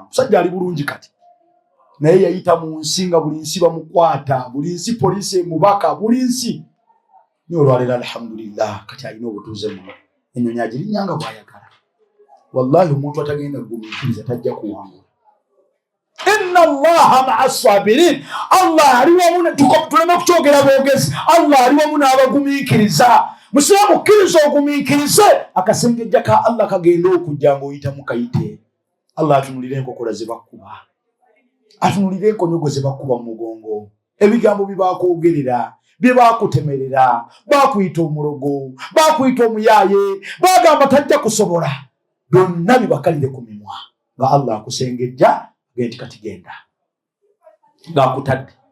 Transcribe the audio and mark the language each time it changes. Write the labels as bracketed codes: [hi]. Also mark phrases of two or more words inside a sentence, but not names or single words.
[lg] Omusajja ali bulungi kati naye yayita mu nsi nga buli nsi bamukwata, buli nsi poliisi mubaka, buli nsi. Nyolwalira alhamdulillah kati alina obutuuze muno ennyonyi agirinyanga bw'ayagala. Wallahi omuntu atagenda kugumikiriza tajja kuwangula. [ar] إن الله مع الصابرين. [lg] Allah ali wamu tuleme kukyogera boogezi. Allah ali wamu n'abagumikiriza. Musiraamu kkiriza ogumikirize akasengejja ka Allah kagenda okujja ng'oyita mu kayite. Allah atunulire enkokola ze bakuba, atunulire enkonyogo ze bakuba mu mugongo, ebigambo bye bakwogerera, bye bakutemerera, bakuyita omulogo, bakuyita omuyaaye, bagamba tajja kusobola, byonna bibakalire ku mimwa nga Allah akusengejja genti kati genda ng'akutadde.